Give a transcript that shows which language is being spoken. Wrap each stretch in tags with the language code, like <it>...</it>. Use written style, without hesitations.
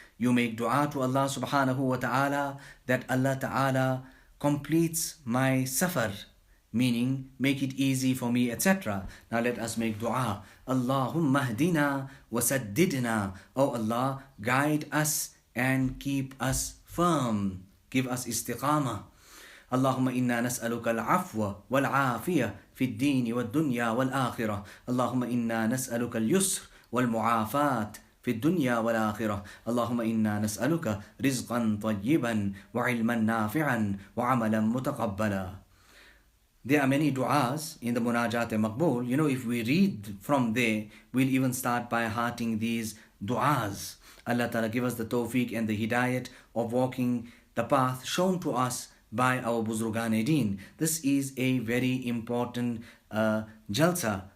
<en>You make dua to Allah subhanahu wa ta'ala that Allah ta'ala completes my safar, meaning make it easy for me, etc. Now let us make dua.</en> <ar>Allahumma hdina wa saddidna.</ar> <en>Oh Allah, guide us and keep us firm. Give us istiqamah.</en> <ar>اللهم إنا نسألك العفو والعافية في الدين والدنيا والآخرة. اللهم إنا نسألك اليسر والمعافاة في الدنيا والآخرة. اللهم إنا نسألك رزقا طيبا وعلما نافعا وعملا متقبلا.</ar> <en>There are many du'as in the Munajat Maqbool. If we read from there, we'll even start by hearting these du'as. Allah Ta'ala give us the tawfiq and the hidayat of walking the path shown to us by our Buzurgan-e-Deen. This is a very important jalsa.</en>